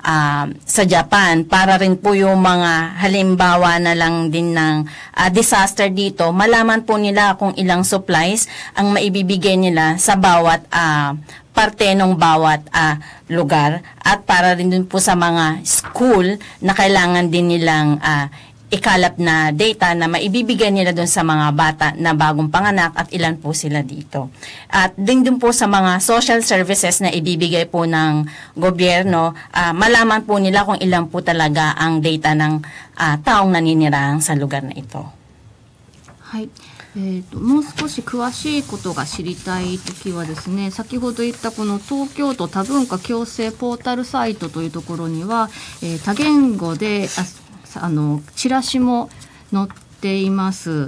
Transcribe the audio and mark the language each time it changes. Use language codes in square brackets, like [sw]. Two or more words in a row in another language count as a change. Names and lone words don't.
[tl] Japan, para rin po yung mga halimbawa na lang din ng disaster dito, malaman po nila kung ilang supplies ang maibibigay nila sa bawat parte ng bawat lugar, at para rin din po sa mga school na kailangan din nilang ikalap na data na maibibigay nila doon sa mga bata na bagong panganak at ilan po sila dito. At din po sa mga [en] social services [tl] na ibibigay po ng gobyerno, malaman po nila kung ilan po talaga ang data ng taong naninirahan sa lugar na ito. [ja] はい。もう少し詳しいことが知りたいときはですね、先ほど言ったこの東京都多文化共生ポータルサイトというところには、多言語でチラシも載っています。